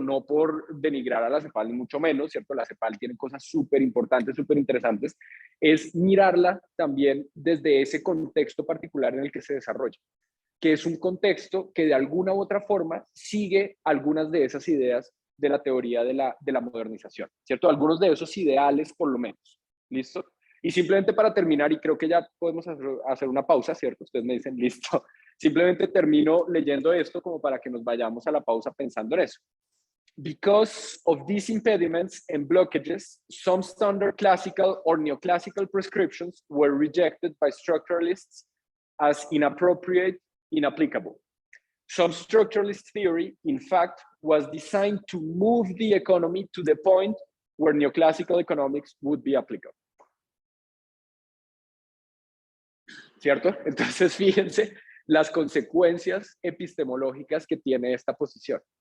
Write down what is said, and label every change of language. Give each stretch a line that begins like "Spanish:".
Spanish: No por denigrar a la CEPAL, ni mucho menos, ¿cierto? La CEPAL tiene cosas súper importantes, súper interesantes, es mirarla también desde ese contexto particular en el que se desarrolla, que es un contexto que de alguna u otra forma sigue algunas de esas ideas de la teoría de la modernización, ¿cierto? Algunos de esos ideales, por lo menos. ¿Listo? Y simplemente para terminar, y creo que ya podemos hacer una pausa, ¿cierto? Ustedes me dicen, listo. Simplemente termino leyendo esto como para que nos vayamos a la pausa pensando en eso.
English: Because of these impediments and blockages, some standard classical or neoclassical prescriptions were rejected by structuralists as inappropriate, inapplicable. Some structuralist theory, in fact, was designed to move the economy to the point where neoclassical economics would be applicable.
Spanish: ¿Cierto? Entonces, fíjense las consecuencias epistemológicas que tiene esta posición.